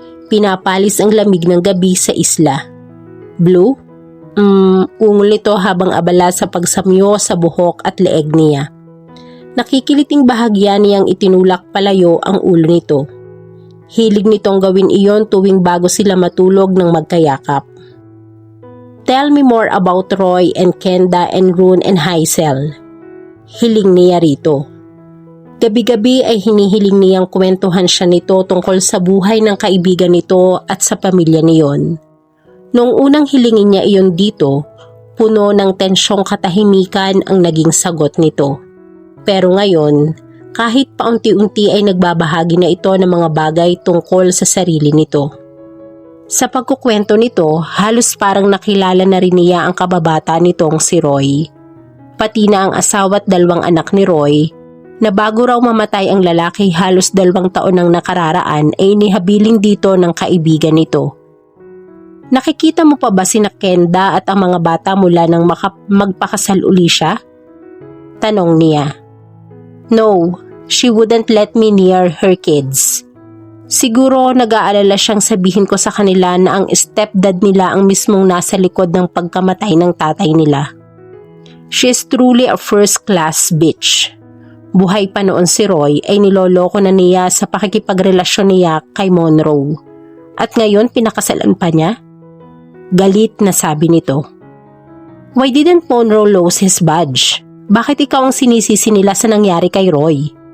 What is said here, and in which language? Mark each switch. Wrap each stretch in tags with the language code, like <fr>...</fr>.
<tl>Pinapalis ang lamig ng gabi sa isla. Blue? Ungol nito habang abala sa pagsamyo sa buhok at leeg niya. Nakikiliting bahagya niyang itinulak palayo ang ulo nito. Hilig nitong gawin iyon tuwing bago sila matulog ng magkayakap.</tl> <en>Tell me more about Roy and Kenda and Rune and Hazel.</en> <tl>Hiling niya rito. Gabi-gabi ay hinihiling niyang kwentuhan siya nito tungkol sa buhay ng kaibigan nito at sa pamilya niyon. Noong unang hilingin niya iyon dito, puno ng tensyong katahimikan ang naging sagot nito. Pero ngayon, kahit paunti-unti ay nagbabahagi na ito ng mga bagay tungkol sa sarili nito. Sa pagkukwento nito, halos parang nakilala na rin niya ang kababata nitong si Roy. Pati na ang asawa at 2 anak ni Roy, na bago raw mamatay ang lalaki halos 2 taon nang nakararaan ay inihabiling dito ng kaibigan nito. Nakikita mo pa ba sina Kenda at ang mga bata mula nang magpakasal uli siya? Tanong niya.</tl> <en>No, she wouldn't let me near her kids.</en> <tl>Siguro nag-aalala siyang sabihin ko sa kanila na ang stepdad nila ang mismong nasa likod ng pagkamatay ng tatay nila.</tl> <en>She is truly a first-class bitch.</en> <tl>Buhay pa noon si Roy ay niloloko na niya sa pakikipagrelasyon niya kay Monroe. At ngayon pinakasalan pa niya? Galit na sabi nito.</tl> <en>Why didn't Monroe lose his badge?</en> <tl>Bakit ikaw ang sinisisi nila sa nangyari kay Roy?</tl>